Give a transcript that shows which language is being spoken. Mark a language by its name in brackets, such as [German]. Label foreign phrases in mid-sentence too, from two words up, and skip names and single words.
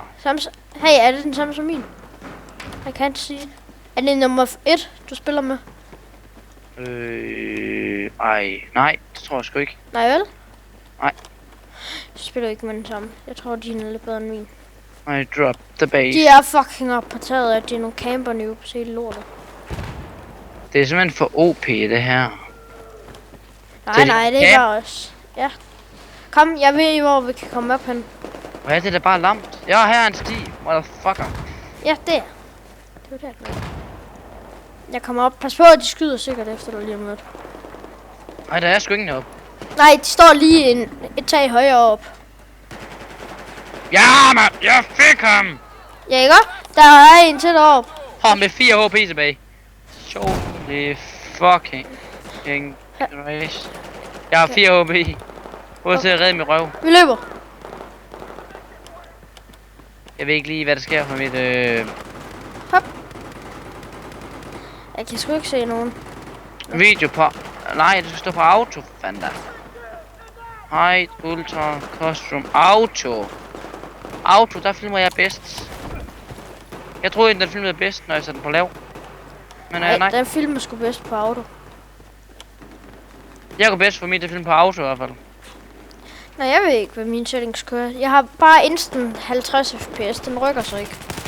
[Danish] Hey, er det den samme som min? Jeg kan ikke sige det. Er det nummer 1, du spiller med? Nej, det tror jeg sgu ikke. Nej, vel? Nej. Jeg spiller ikke med den samme. Jeg tror, din er lidt bedre end min. [English] I drop the base. [Danish] De er fucking op på taget, at de er nogle camper nu på se lortet. Det er simpelthen for OP, det her. Nej, det er bare os. Ja. Kom, jeg ved, hvor vi kan komme op hen. Hvad er det, der bare lamt? Ja, her er en sti. Motherfucker. Ja, der. Det var der. Jeg kommer op. Pas på, at de skyder sikkert efter dig lige om lidt. Nej, der er sgu ingen heroppe. Nej, de står lige et tag højere op. Ja, mand! Jeg fik ham! Ja, ikke? Der er en til deroppe. Med 4 HP tilbage. [English] Holy fucking Christ. [Danish] Jeg har 4 HP. Prøv at redde min røv. Vi løber. Jeg ved ikke lige, hvad der sker for mit Hop. Jeg kan sgu ikke se nogen. video på... Nej, det skal stå på auto, fanda. [English] Height, ultra, custom, auto. [Danish] Auto, der filmer jeg bedst. Jeg troede, den filmede bedst, når jeg satte den på lav. Men nej. Den filmer sgu bedst på auto. Jeg går bedst for mit, det film på auto i hvert fald. Nej, jeg ved ikke, hvad mine settings kører. Jeg har bare instant 50 fps, den rykker sig ikke.